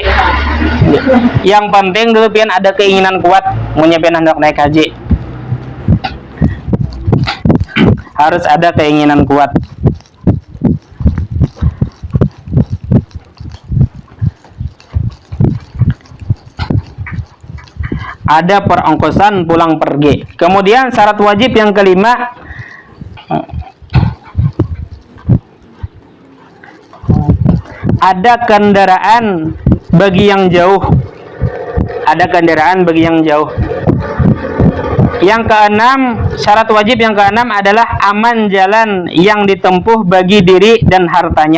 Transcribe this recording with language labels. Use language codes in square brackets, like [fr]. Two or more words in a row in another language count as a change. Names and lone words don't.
[bjn] Yang penting dulu pian ada keinginan kuat munnya pian hendak naik haji. [id] Harus ada keinginan kuat. Ada perongkosan pulang pergi. Kemudian syarat wajib yang kelima, ada kendaraan bagi yang jauh. Ada kendaraan bagi yang jauh. Yang keenam, syarat wajib yang keenam adalah aman jalan yang ditempuh bagi diri dan hartanya.